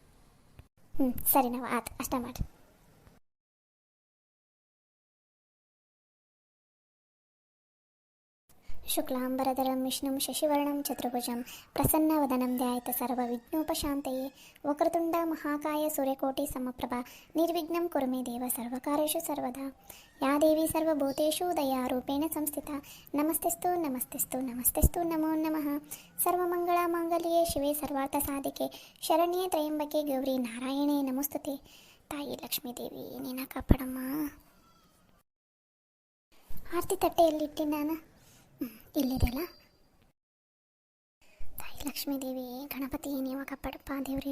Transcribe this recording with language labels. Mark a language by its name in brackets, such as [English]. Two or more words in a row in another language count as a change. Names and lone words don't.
[Kannada] ಸರಿ ನಾವು ಆತು ಅಷ್ಟ ಮಾಡಿ. [Sanskrit] ಶುಕ್ಲಾಂಬರಧರಂ ವಿಷ್ಣುಂ ಶಶಿವರ್ಣಂ ಚತುರ್ಭುಜಂ ಪ್ರಸನ್ನವದನಂ ಧ್ಯಾಯೇತ್ ಸರ್ವವಿಘ್ನೋಪಶಾಂತಯೇ ವಕ್ರತುಂಡ ಮಹಾಕಾಯ ಸೂರ್ಯಕೋಟಿ ಸಮಪ್ರಭಾ ನಿರ್ವಿಘ್ನಂ ಕುರು ಮೇ ದೇವ ಸರ್ವಕಾರ್ಯೇಷು ಸರ್ವದಾ ಯಾ ದೇವಿ ಸರ್ವಭೂತೇಷು ದಯಾರೂಪೇಣ ಸಂಸ್ಥಿತಾ ನಮಸ್ತೆಸ್ತು ನಮಸ್ತೆಸ್ತು ನಮಸ್ತೆಸ್ತು ನಮೋ ನಮಃ. ಸರ್ವಮಂಗಳ ಮಾಂಗಲ್ಯೆ ಶಿವೆ ಸರ್ವಾರ್ಥ ಸಾಧಿಕೆ ಶರಣ್ಯೇ ತ್ರಯಂಬಕೆ ಗೌರಿ ನಾರಾಯಣೇ ನಮಸ್ತುತೆ. [Kannada] ತಾಯಿ ಲಕ್ಷ್ಮೀದೇವಿ ನೀನ ಕಾಪಾಡಮ್ಮ. ಆರತಿ ತಟ್ಟೆಯಲ್ಲಿಟ್ಟು ನಾನು ಇಲ್ಲಿದೆಯಲ್ಲ. ತಾಯಿ ಲಕ್ಷ್ಮೀದೇವಿ, ಗಣಪತಿ ನೀವ ಕಾಪಾಡಪ್ಪ ದೇವ್ರಿ.